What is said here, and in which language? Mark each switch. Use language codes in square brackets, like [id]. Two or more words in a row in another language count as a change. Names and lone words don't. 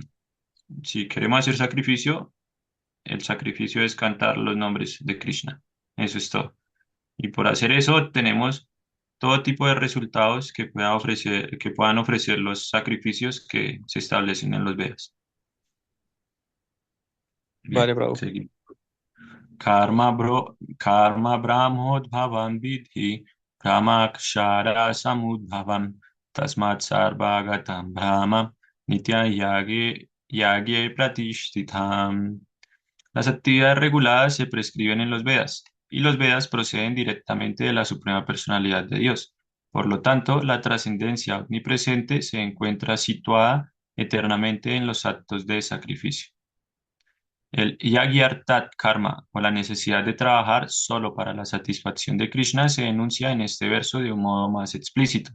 [es] Si queremos hacer sacrificio, el sacrificio es cantar los nombres de Krishna. Eso es todo. Y por hacer eso tenemos todo tipo de resultados que puedan ofrecer los sacrificios que se establecen en los Vedas. Vale, Bien, bravo. seguimos. [sa] कर्म ब्रह्मोद्भवं विद्धि ब्रह्माक्षर समुद्भवम् तस्मात् सर्वगतं ब्रह्म नित्यं यज्ञे प्रतिष्ठितम्. [es] Las actividades reguladas se prescriben en los Vedas y los Vedas proceden directamente de la Suprema Personalidad de Dios. Por lo tanto, la trascendencia omnipresente se encuentra situada eternamente en los actos de sacrificio. El [sa] यज्ञार्थात् कर्म, [es] o la necesidad de trabajar solo para la satisfacción de Krishna, se enuncia en este verso de un modo más explícito.